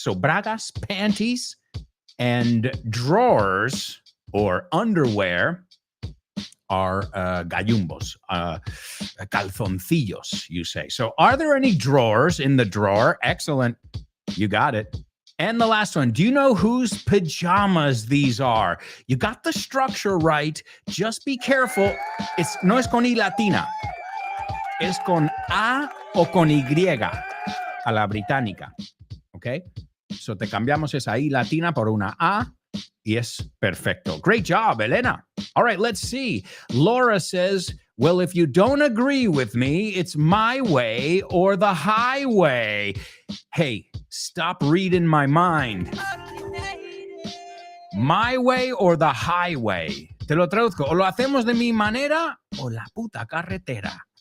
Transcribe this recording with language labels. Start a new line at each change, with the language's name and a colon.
English: So bragas, panties, and drawers or underwear are gallumbos, calzoncillos, you say. So are there any drawers in the drawer? Excellent. You got it. And the last one, do you know whose pajamas these are? You got the structure right. Just be careful.
Spanish: No es con I latina. Es con A o con Y a la británica.
English: Okay? So
Spanish: te cambiamos esa I latina por una A.
English: Yes, perfecto. Great job, Elena. All right, let's see. Laura says, well, if you don't agree with me, it's my way or the highway. Hey, stop reading my mind. My way or the highway.
Spanish: Te lo traduzco. O lo hacemos de mi manera o la puta carretera.